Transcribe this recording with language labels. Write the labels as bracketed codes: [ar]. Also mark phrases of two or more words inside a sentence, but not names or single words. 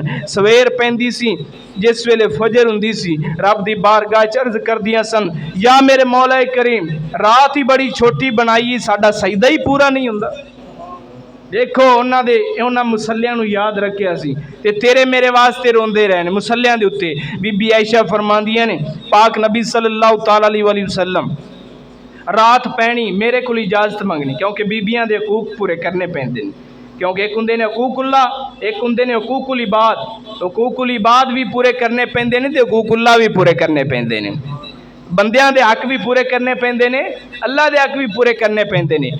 [pa] سویر پیندی سی جس ویلے فجر ہندی سی رب دی بارگاہ چ عرض کردیاں سن، یا میرے مولا کریم رات ای بڑی چھوٹی بنائی، ساڈا سجدہ ای پورا نہیں ہندا. دیکھو اوہناں مصلیاں نوں یاد رکھیا سی تے تیرے میرے واسطے روندے رہے نے مصلیاں دے اتے. بی بی عائشہ فرماندیاں نے، پاک نبی [ar] صلى الله تعالى عليه وسلم [pa] رات پینی میرے کو اجازت منگنی، کیونکہ بیبیاں دے حقوق پورے کرنے پیندے نے. کیونکہ اک ہندے نے حقوق اللہ، اک ہندے نے حقوق العباد. حقوق العباد بھی پورے کرنے پیندے نے تے حقوق اللہ بھی پورے کرنے پیندے نے. بندیاں دے حق بھی پورے کرنے پیندے نے، اللہ دے حق بھی پورے کرنے پیندے نے.